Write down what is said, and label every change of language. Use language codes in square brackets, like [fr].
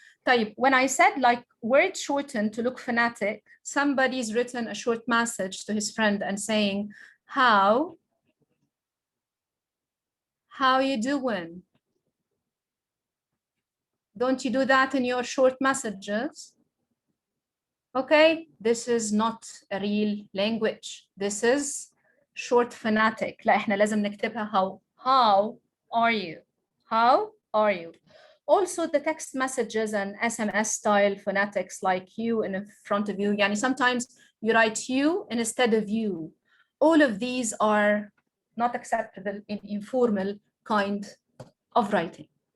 [ar] طيب, [en] when I said like word shortened to look phonetic, somebody's written a short message to his friend and saying, how you doing? Don't you do that in your short messages? Okay, this is not a real language. This is short phonetic. [ar] لا احنا لازم نكتبها [en] how are you? How are you? Also the text messages and SMS style phonetics like you in front of you. يعني sometimes you write you instead of you. All of these are not acceptable in informal kind of writing.